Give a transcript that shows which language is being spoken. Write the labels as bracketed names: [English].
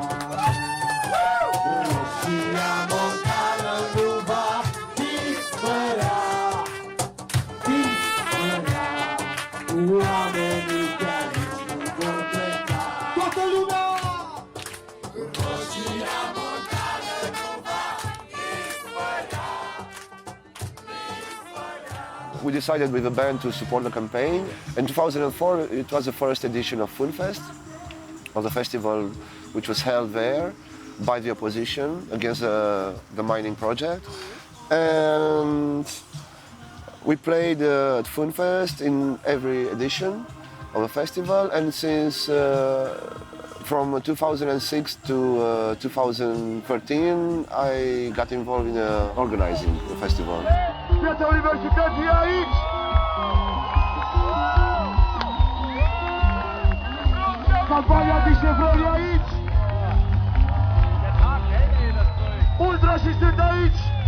[Romanian] Roșia montană nu va dispărea, dispărea, oamenii de aici nu vor pleca. Toată lumea! Roșia montană nu va dispărea. [English] We decided with the band to support the campaign. In 2004, it was the first edition of FUNFEST, of the festival which was held there by the opposition against the mining project. And we played at FUNFEST in every edition of the festival, and since from 2006 to 2013, I got involved in organizing the festival. [Romanian] Piața Universității aici! Campania de Chevrolet aici! Ultrașii sunt aici!